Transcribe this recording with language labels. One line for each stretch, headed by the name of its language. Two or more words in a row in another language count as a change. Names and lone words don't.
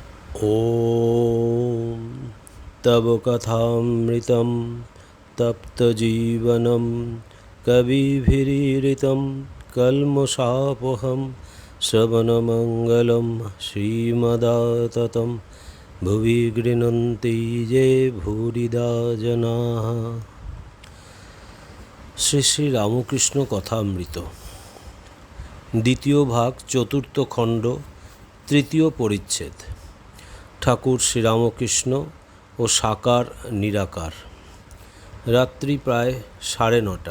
Sanskrit: ॐ तव कथामृतं तप्तजीवनं कविभिरीरितं कल्मषापहं श्रवणमङ्गलं श्रीमदाततं भुवि गृह्णन्ति ये भूरिदा जनाः।
Bangla: শ্রী শ্রী রামকৃষ্ণ কথামৃত দ্বিতীয় ভাগ, চতুর্থ খণ্ড, তৃতীয় পরিচ্ছেদ। ঠাকুর শ্রীরামকৃষ্ণ ও সাকার নিরাকার। রাত্রি প্রায় 9:30।